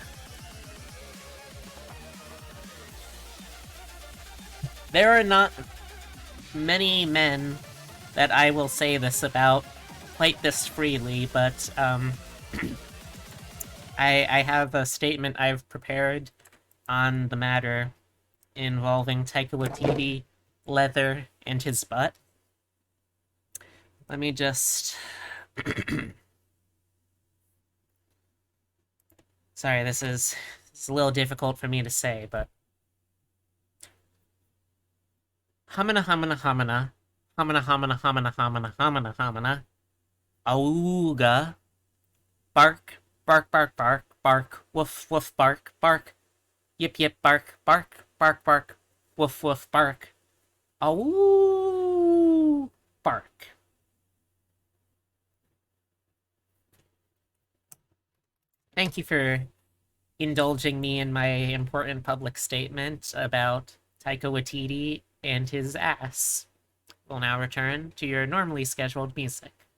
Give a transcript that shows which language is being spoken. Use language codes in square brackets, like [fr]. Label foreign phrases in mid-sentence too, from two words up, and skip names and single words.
[en] There are not many men that I will say this about quite this freely, but I have a statement I've prepared on the matter involving Taika Waititi, leather, and his butt. Let me just... Sorry, this is a little difficult for me to say, but... Hamana hamana hamana. Hamana hamana hamana hamana hamana hamana. Auga. Bark. Bark bark bark. Bark. Woof woof bark. Bark. Yip yip bark. Bark. Bark bark. Woof woof bark. Ow. Bark. Thank you for indulging me in my important public statement about Taika Waititi and his ass. We'll now return to your normally scheduled music.